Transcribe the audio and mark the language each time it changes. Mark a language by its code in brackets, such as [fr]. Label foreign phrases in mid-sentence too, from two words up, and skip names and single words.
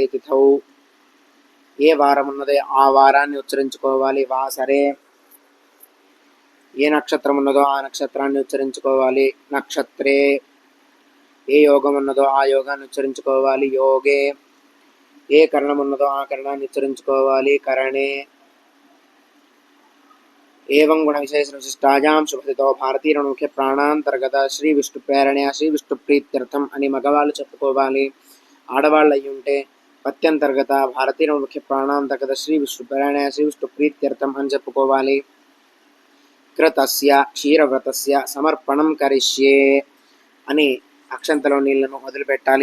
[te] తిథౌ ఏ వారం ఉన్నదో ఆ వారాన్ని ఉచ్చరించుకోవాలి. వాసరే ఏ నక్షత్రం ఉన్నదో ఆ నక్షత్రాన్ని ఉచ్చరించుకోవాలి. నక్షత్రే ఏ యోగం ఉన్నదో ఆ యోగాన్ని ఉచ్చరించుకోవాలి. యోగే ఏ కరణం ఉన్నదో ఆ కరణాన్ని ఉచ్చరించుకోవాలి. [sa] కరణే एवं गुण विशेष विशिष्टायां शुभतिथो भारतीय प्राणांतर्गत श्री विष्णु प्रेरणया श्री विष्णु प्रीत्यर्थम [te] అని మగవాళ్ళు చెప్పుకోవాలి. ఆడవాళ్ళు అయ్యుంటే [sa] పత్యంతర్గత భారతీయ ముఖ్య ప్రాణాంతర్గత శ్రీ విష్ణు ప్రేరణయ శ్రీ విష్ణు ప్రీత్యర్థం [te] అని చెప్పుకోవాలి. [sa] కృతస్య క్షీరవ్రతస్య సమర్పణం కరిష్యే [te] అని అక్షంతలో నీళ్లను వదిలిపెట్టాలి.